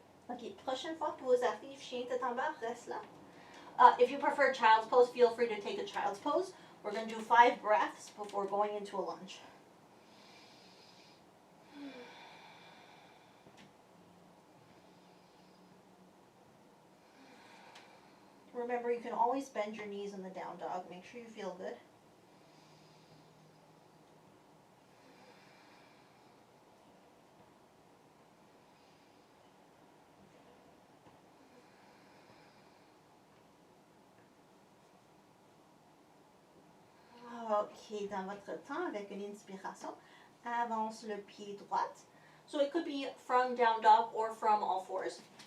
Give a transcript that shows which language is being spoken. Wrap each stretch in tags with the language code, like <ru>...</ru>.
<fr>OK, prochaine fois que vous arrivez, chien tête en bas, reste là.</fr> <en>If you prefer child's pose, feel free to take a child's pose. We're going to do 5 breaths before going into a lunge. Remember, you can always bend your knees in the down dog. Make sure you feel good.</en> <fr>OK, dans votre temps, avec une inspiration, avance le pied droit.</fr> <en>So it could be from down dog or from all fours.</en>